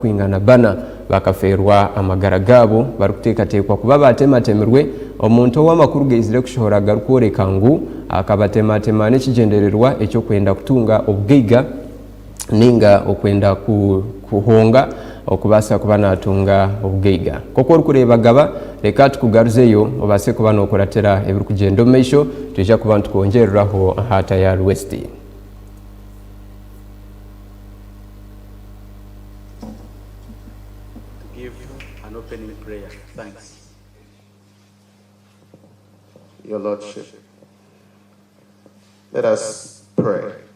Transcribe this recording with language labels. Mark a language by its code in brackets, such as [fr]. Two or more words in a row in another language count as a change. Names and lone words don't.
[nyn] kwingana Bana bakaferwa amagara gabo barukuteekateekwa kuba batematemerwe omuntu ow'amakuru geizire kushohora garukworeka ngu akabatematema n'ekigendererwa ekyokwenda kutunga obugaiga ninga okwenda kuhonga okubasa kuba natunga obugaiga koko orukureba gaba reka tukugaruzeyo obase kuba nokuratera ebirikugenda omu maisho tuja kuba ntukongereraho hata ya West. [en] An opening prayer. Thanks. Your Lordship, let us pray.